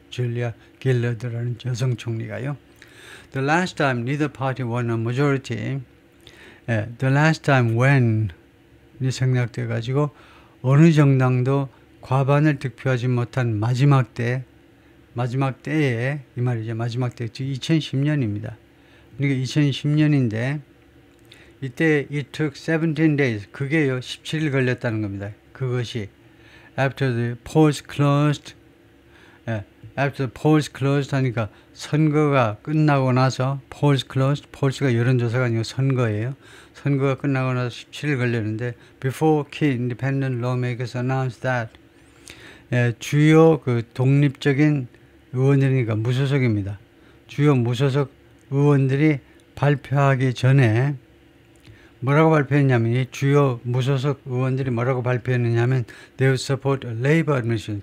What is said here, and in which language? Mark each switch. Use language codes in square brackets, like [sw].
[ko] 줄리아 길러드라는 여성 총리가요. [en] The last time neither party won a majority, the last time when [ko] 이 생략돼 가지고 어느 정당도 과반을 득표하지 못한 마지막 때에 이 말이죠. 마지막 때 즉 2010년입니다. 그러니까 2010년인데 이때 [en] it took 17 days, [ko] 그게요 17일 걸렸다는 겁니다. [en] 그것이 after the polls closed, after the polls closed [ko] 하니까 선거가 끝나고 나서 [en] polls closed, polls가 [ko] 여론조사가 아니고 선거예요. 선거가 끝나고 나서 17일 걸렸는데 [en] before key independent lawmakers announced that, [ko] 주요 그 독립적인 의원들이니까 무소속입니다. 주요 무소속 의원들이 발표하기 전에 뭐라고 발표했냐면 이 주요 무소속 의원들이 뭐라고 발표했느냐면 [en] they would support a Labour administration.